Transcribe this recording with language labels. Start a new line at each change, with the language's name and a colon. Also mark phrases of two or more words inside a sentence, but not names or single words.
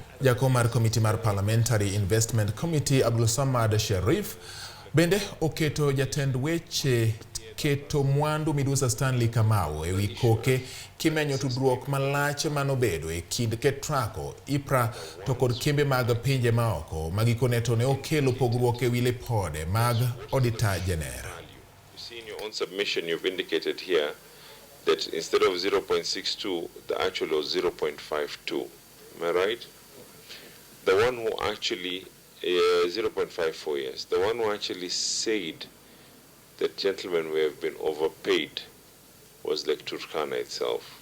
Luo (Kenya and Tanzania): Jakom mar komiti mar Parliamentary Investment Committee Abdul Samad Sharif bende oketo jatend weche keto mwandu Midusa Stanley Kamau e wi koke kimenyo tudruok malach manobedo e kind Ketraco, IPRA to kod kembe mag pinje maoko magikone to ne okelo pogruok e wi lipode mag
English: Auditor General. You see in your own submission you've indicated here that instead of 0.62 the actual was 0.52. Am I right? The one who actually 0.54 years. The one who actually said that gentlemen we have been overpaid was like Turkana itself.